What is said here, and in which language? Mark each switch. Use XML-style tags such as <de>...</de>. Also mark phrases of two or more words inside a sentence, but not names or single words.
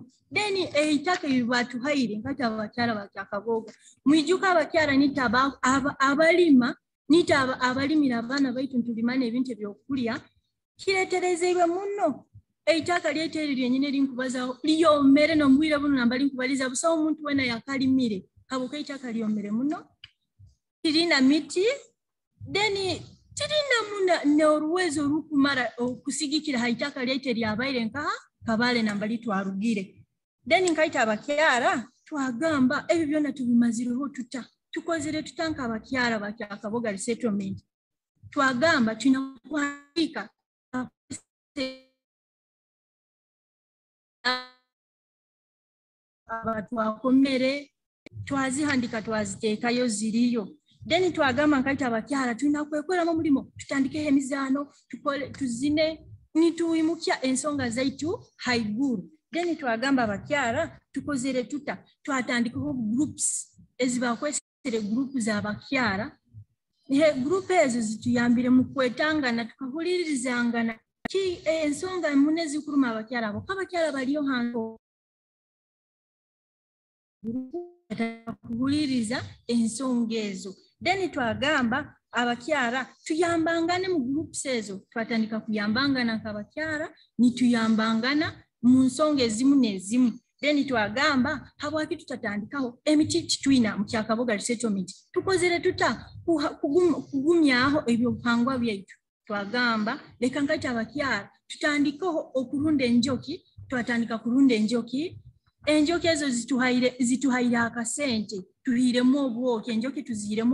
<nyo>Then eitaka batuhaire nkati abakyala ba Kaboga mwijuka abakyala nita abalima nita abalimira abaana baitu tulimana ebintu ebyokulya kireeterezebwa muno eitaka lyeteri lyenyine linkubaza liyomere nombwire buno nambali nkubaliza busa omuntu wena yakalimire habwokuba eitaka lyomere muno tirina miti. Then tirina muna n'oluwezo olukumara okusigikira haitaka lyeteri abaire nka Kabaale nambali twarugire. Then nkaita abakyala twagamba ebyo byonna tubimazireho tukozere tutanka abakyala ba Kaboga resettlement twagamba tunakwandika twakomere twazihandika twaziteekayo ziriyo. Then twagamba nkaita abakyala tulina kwekoleramu mulimo tutandikeho emizaano tuzine nituwimukya ensonga zaitu haiguru. then twagamba abakyala tukozere tuta twatandikaho groups ezibakwesere group z'abakyala group ezo zituyambire mu kwetangana tukahulirizangana ki ensonga mune zikuluma abakyala abo abakyala baliyo hantu kuhuliriza ensonga ezo then twagamba abakyala tuyambangane mu groups ezo twatandika kuyambangana nk'abakyala nituyambangana mu nsonga ezimu n'ezimu then twagamba habwaki tutatandikaho emiti kitwina mu Kyakaboga resettlement tukozere tuta kugumyaho ebyobuhangwa byaitu twagamba leka nkati abakyala tutandikaho okulunda enjoki twatandika kulunda enjoki ezo zituhaire akasente tuhiremu obwoki enjoki tuziremu</nyo>